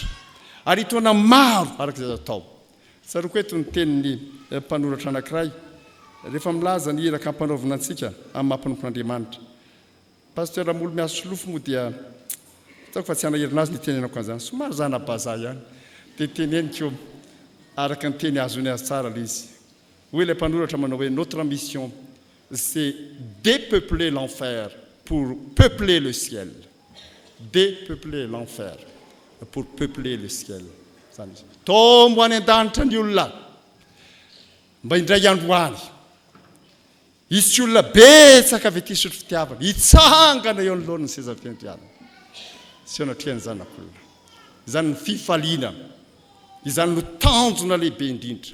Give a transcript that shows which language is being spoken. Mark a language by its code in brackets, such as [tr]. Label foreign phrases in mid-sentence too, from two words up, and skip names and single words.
[mg] ary hitaona maro araka izay atao tsaroko eto ny tenin'ny mpanoratra anankiray rehefa milaza ny iraka ampanaovina antsika amin'ny mampinompon'Andriamanitra Pasteur amolo miaso Solofo moa dia tsako fa tsy anahirina azy ny tenenako an'izany somary zana baza ihany dia teneniko araka ny teny azony azy tsara le izy hoe ilay mpanoratra manao hoe [fr] notre mission c'est dépeupler l'enfer pour peupler le ciel dépeupler l'enfer pour peupler le ciel [mg] zany izy tombo any an-danitra ny olona mba indray andro any izy tsy olona betsaka avy ety Isotry Fitiavana hitsangana eo anoloan'ny seza fiandrianana sy anatrehan zanak'olona izany ny fifaliana izany no tanjona lehibe indrindra